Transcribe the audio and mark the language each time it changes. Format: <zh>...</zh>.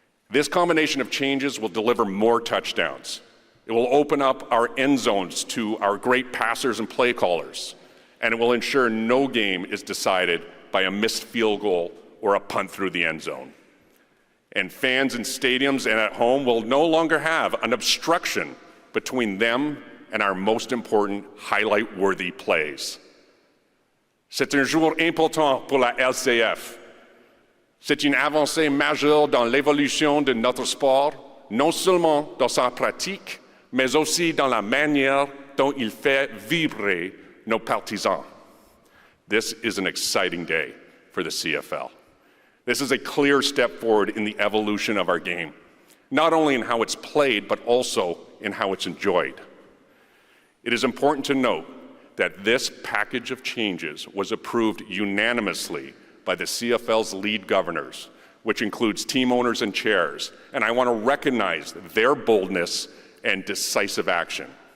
<en>This combination of changes will deliver more touchdowns. It will open up our end zones to our great passers and play callers, and it will ensure no game is decided by a missed field goal or a punt through the end zone. And fans in stadiums and at home will no longer have an obstruction between them and our most important highlight-worthy plays.</en> <fr>C'est un jour important pour la LCF. C'est une avancée majeure dans l'évolution de notre sport, non seulement dans sa pratique, mais aussi dans la manière dont il fait vibrer nos partisans.</fr> <en>This is an exciting day for the CFL. This is a clear step forward in the evolution of our game, not only in how it's played, but also in how it's enjoyed. It is important to note that this package of changes was approved unanimously by the CFL's lead governors, which includes team owners and chairs, and I want to recognize their boldness and decisive action.</en>